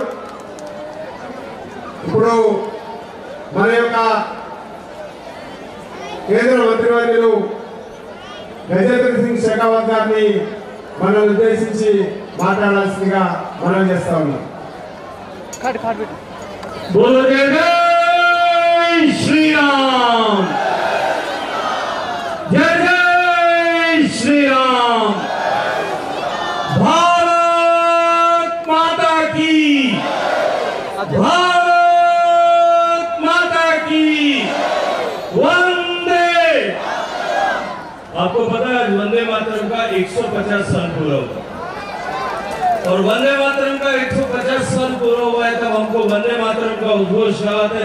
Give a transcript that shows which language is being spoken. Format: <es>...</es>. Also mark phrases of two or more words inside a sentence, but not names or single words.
<te>ఇప్పుడు మన యొక్క కేంద్ర మంత్రివర్యులు గజేంద్ర సింగ్ షెకావత్ గారిని మనల్ని ఉద్దేశించి మాట్లాడాల్సిందిగా మనం చేస్తా ఉన్నాం.</te> <hi>बोलो जय श्री राम, जय जय श्री राम, भारत माता की, भारत माता की, वंदे। आपको पता है वंदे मातरम का 150 साल पूरा हुआ और वंदे मातरम का 150 साल पूरा हुआ है, तब हमको वंदे मातरम का उद्घोष लगाते हैं।</hi>